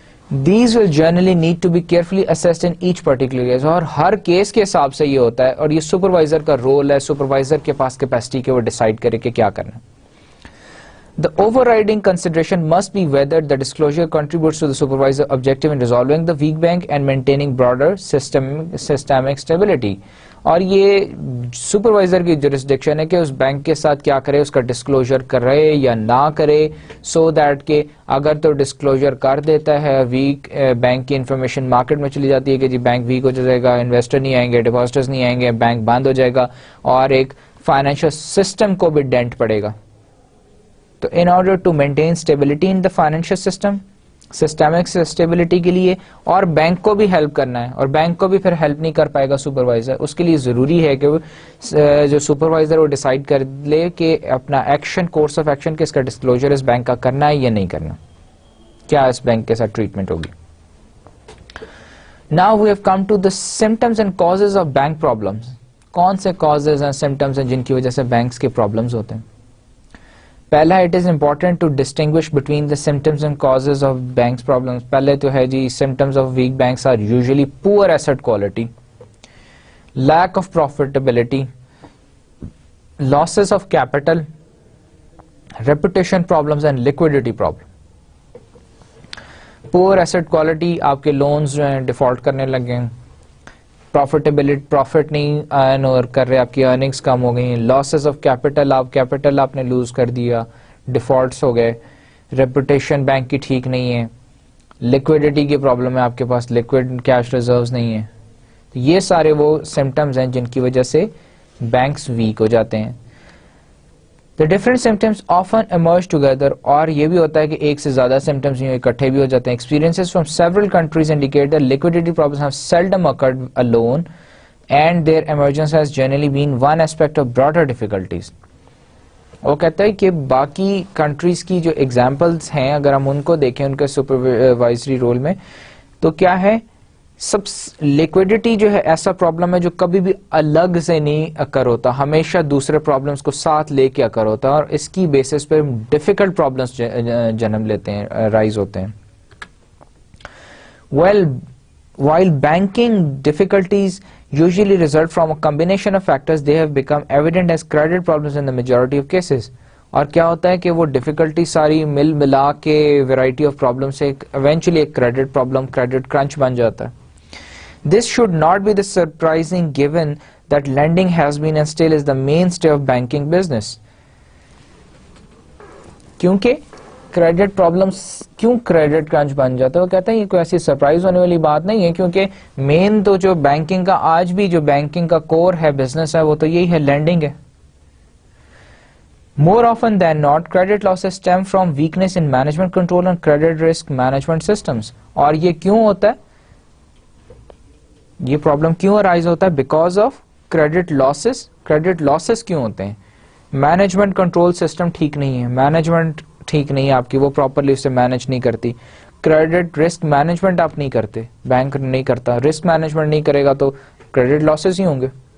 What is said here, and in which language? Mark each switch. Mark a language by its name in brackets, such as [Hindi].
[English] These will generally need to be carefully assessed in each particular case. [Urdu] اور ہر case کے حساب سے یہ ہوتا ہے, اور یہ سپروائزر کا رول ہے, سپروائزر کے پاس کیپیسٹی کہ وہ ڈیسائیڈ کرے کہ کیا کرنا ہے. [English] The overriding consideration must be whether the disclosure contributes to the supervisor objective in resolving the weak bank and maintaining broader systemic stability. [Urdu] اور یہ سپروائزر کی جورسڈکشن ہے کہ اس بینک کے ساتھ کیا کرے, اس کا ڈسکلوجر کرے یا نہ کرے, سو دیٹ کہ اگر تو ڈسکلوجر کر دیتا ہے, ویک بینک کی انفارمیشن مارکیٹ میں چلی جاتی ہے کہ جی بینک ویک ہو جائے گا, انویسٹر نہیں آئیں گے, ڈپازٹرز نہیں آئیں گے, بینک بند ہو جائے گا, اور ایک فائنینشیل سسٹم کو بھی ڈینٹ پڑے گا. تو [English] in order to maintain stability in the financial system, [Urdu] systemic stability کے لیے, اور بینک کو بھی ہیلپ کرنا ہے, اور بینک کو بھی پھر ہیلپ نہیں کر پائے گا سپروائزر, اس کے لیے ضروری ہے کہ جو سپروائزر وہ ڈیسائیڈ کر لے کہ اپنا ایکشن, کورس آف ایکشن, کہ اس کا ڈسکلوجر اس بینک کا کرنا ہے یا نہیں کرنا, کیا اس بینک کے ساتھ ٹریٹمنٹ ہوگی. [English] Now we have come to the symptoms and causes of bank problems. [Urdu] کون سے [English] causes and symptoms [Urdu] ہیں جن کی وجہ سے بینکس کے پرابلمس ہوتے ہیں؟ پہلا, [English] It is important to distinguish between the symptoms and causes of banks problems. [Urdu] پہلے تو ہے جی [English] Symptoms of weak banks are usually poor asset quality, lack of profitability, losses of capital, reputation problems and liquidity problem. [Urdu] پور asset quality, آپ کے loans جو ہیں default کرنے لگے, پروفیٹیبلٹی پروفٹ نہیں ارن کر رہے, آپ کی ارننگس کم ہو گئی. لاسز آف کیپٹل, کیپٹل آپ نے لوز کر دیا, ڈیفالٹس ہو گئے. ریپوٹیشن بینک کی ٹھیک نہیں ہے. لیکوڈیٹی کی پرابلم ہے, آپ کے پاس لیکوڈ کیش ریزروز نہیں ہے. یہ سارے وہ سمٹمز ہیں جن کی وجہ سے بینکس ویک ہو جاتے ہیں. [English] The different symptoms often emerge together, [Urdu] اور یہ بھی ہوتا ہے کہ ایک سے زیادہ سمٹمز اکٹھے بھی ہو جاتے ہیں. [English] Experiences from several countries indicate that liquidity problems have seldom occurred alone, and their emergence has generally been one aspect of broader difficulties. [Urdu] وہ کہتا ہے کہ باقی کنٹریز کی جو ایگزامپلس ہیں اگر ہم ان کو دیکھیں ان کے سپروائزری رول میں, تو کیا ہے, سب لیکوڈیٹی جو ہے ایسا پرابلم ہے جو کبھی بھی الگ سے نہیں اکر ہوتا, ہمیشہ دوسرے پرابلمس کو ساتھ لے کے اکر ہوتا ہے, اور اس کی بیسس پہ ڈیفیکلٹ پرابلمس جنم لیتے ہیں, رائز ہوتے ہیں. [English] While banking difficulties usually result from a combination of factors, they have become evident as credit problems in the majority of cases. [Urdu] اور کیا ہوتا ہے کہ وہ ڈیفیکلٹی ساری مل ملا کے ویرائٹی آف پرابلم سے ایونچولی ایک کریڈٹ پرابلم, کریڈٹ کرنچ بن جاتا ہے. [English] This should not be the surprising given that lending has been and still is the mainstay of banking business. [Urdu] کیونکہ کریڈٹ پرابلمس کیوں کریڈٹ کرنچ بن جاتا ہے, وہ کہتے ہیں یہ کوئی ایسی سرپرائز ہونے والی بات نہیں ہے, کیونکہ مین تو جو بینکنگ کا آج بھی جو بینکنگ کا کور ہے, بزنس ہے, وہ تو یہی ہے, لینڈنگ ہے. [English] More often than not, credit losses stem from weakness in management control and credit risk management systems. [Urdu] اور یہ کیوں ہوتا ہے, یہ پرابلم کیوں ارائز ہوتا ہے؟ [English] Because of credit losses. [Urdu] Credit losses کیوں ہوتے ہیں؟ مینجمنٹ کنٹرول سسٹم ٹھیک نہیں ہے, مینجمنٹ ٹھیک نہیں ہے آپ کی, وہ پراپرلی اسے مینج نہیں کرتی. کریڈٹ رسک مینجمنٹ آپ نہیں کرتے, بینک نہیں کرتا, رسک مینجمنٹ نہیں کرے گا تو کریڈٹ لاسز ہی ہوں گے.